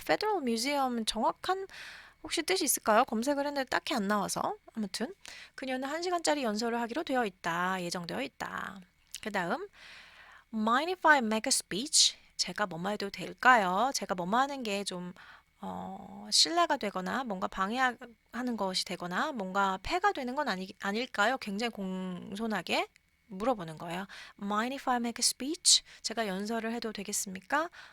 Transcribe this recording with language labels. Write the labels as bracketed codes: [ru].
[ko] Federal Museum 정확한 혹시 뜻이 있을까요? 검색을 했는데 딱히 안 나와서. 아무튼 그녀는 1시간짜리 연설을 하기로 되어 있다. 예정되어 있다. 그 다음 [en] Mind if I make a speech? [ko] 제가 뭐뭐 해도 될까요? 제가 뭐뭐 하는 게 좀 신뢰가 되거나 뭔가 방해하는 것이 되거나 뭔가 폐가 되는 건 아닐까요? 굉장히 공손하게 물어보는 거예요. [en] Mind if I make a speech? [ko] 제가 연설을 해도 되겠습니까?